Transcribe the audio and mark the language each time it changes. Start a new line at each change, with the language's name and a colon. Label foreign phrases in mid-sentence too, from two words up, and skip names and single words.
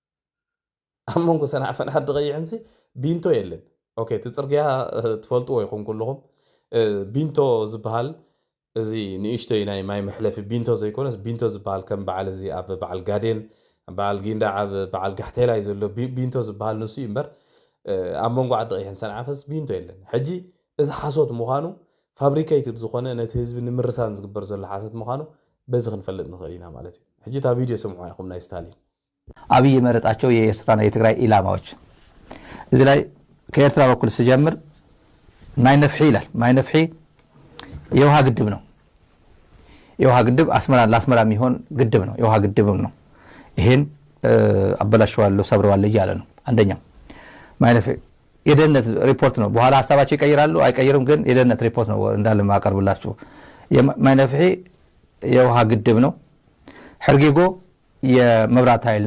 Tigrinya: ኣብ መንጎ ሰንዓፈን ዓዲ ቀይሕን ቢንቶ የለን ኦኬ እቲ ፅርግያ ትፈልጥዎ ይኹም ኩልኹም ቢንቶ ዝበሃል እዚ ንእሽተይ ናይ ማይ መሕለፊ ቢንቶ ዘይኮነስ ቢንቶ ዝበሃል ከም በዓል እዚ ኣብ በዓል ጋዴን በዓል ጊንዳ ኣብ በዓል ጋሕቴላ እዩ ዘሎ ቢንቶ ዝበሃል ንሱ እዩ እምበር ኣብ መንጎ ዓዲ ቀይሕን ሰንዓፈስ ቢንቶ የለን ሕጂ እዚ ሓሶት ምዃኑ ፋብሪኬትድ ዝኾነ ነቲ ህዝቢ ንምርሳን ዝግበር ዘሎ ሓሶት ምዃኑ በዚ ክንፈልጥ ንኽእል ኢና ማለት እዩ ሕጂ እታ ቪድዮ ስምዑ ኢኹም ናይ ስታሊን
Amharic: አብይ የመረጣቸው የኤርትራና የትግራይ ኢላማዎች እዚህ ላይ ከኤርትራ በኩል ሲጀምር ማይ ነፍሒ ይላል ማይ ነፍሒ የውሃ ግድብ ነው። የውሃ ግድብ ለአስመራ የሚሆን ግድብ ነው። የውሃ ግድብም ነው። ይሄን አበላሸዋለሁ ሰብረዋለሁ እያለ ነው። አንደኛው ማለት የደህንነት ሪፖርት ነው። በኋላ ሀሳባቸው ይቀይራሉ አይቀይሩም፣ ግን የደህንነት ሪፖርት ነው እንዳለ ማቀርብላችሁ። ማይነፍሒ የውሃ ግድብ ነው። ሕርጌጎ የመብራት ኃይል